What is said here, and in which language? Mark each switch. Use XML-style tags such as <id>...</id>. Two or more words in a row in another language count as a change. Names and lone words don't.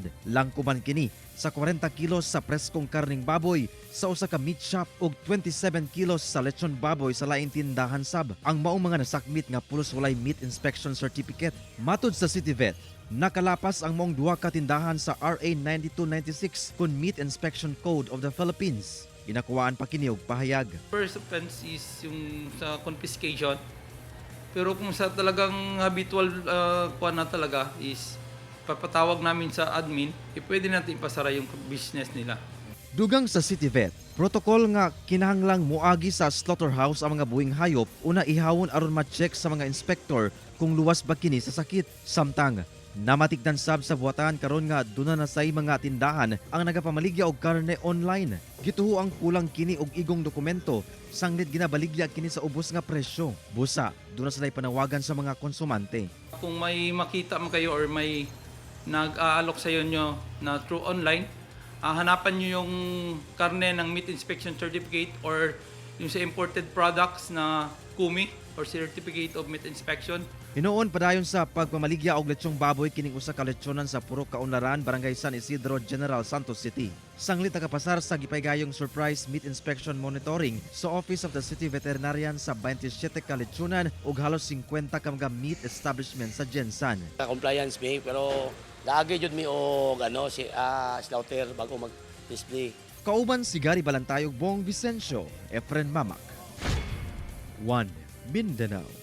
<ceb>Langkuban kini sa 40 kilos sa preskong karning baboy sa usa ka</ceb> <en>meat shop</en> <ceb>ug 27 kilos sa lechon baboy sa laing tindahan sab. Ang maong mga nasakmit nga pulos walay</ceb> <en>meat inspection certificate.</en> <ceb>Matud sa City Vet, nakalapas ang maong duha ka tindahan sa RA 9296 kun Meat Inspection Code of the Philippines. Inakuwaan pa kini og pahayag.</ceb> <en>First offense is</en> <tl>yung sa</tl> <en>confiscation.</en> <tl>Pero kung sa talagang habitual kuha na talaga is papatawag namin sa admin, pwede natin ipasara yung business nila.</tl> <ceb>Dugang sa City Vet, protocol nga kinahanglang muagi sa slaughterhouse ang mga buhing hayop una ihawon aron ma-check sa mga inspektor kung luwas ba kini sa sakit. Samtang namatikdan sab sa buhatan karon nga duna na say mga tindahan ang nagapamaligya og karne online. Gituho ang kulang kini og igong dokumento, sanglit ginabaligya kini sa ubos nga presyo. Busa, duna salay panawagan sa mga konsumante.</ceb> <tl>Kung may makita mo kayo or may nag-aalok sa inyo na</tl> <en>through online,</en> <tl>hanapan nyo yung karne ng</tl> <en>meat inspection certificate</en> <tl>or yung sa</tl> <en>imported products</en> <tl>na KUMI or Certificate of Meat Inspection.</tl> <ceb>Hinuon padayon sa pagpamaligya og lechong baboy kining usa ka lechonan sa Purok Kaunlaran, Barangay San Isidro, General Santos City. Sanglit nakapasar sa gipaygayong</ceb> <en>surprise meat inspection monitoring</en> <ceb>sa Office of the City Veterinarian sa 27 ka lechonan ug halos 50 ka mga</ceb> <en>meat establishment</en> <ceb>sa Jensan. Compliance mi pero laagi jud mi og slaughter bago mag-display. Kauban si Gary Balantay ug Bong Vicencio, Efren Mamak, 1 Mindanao.</ceb>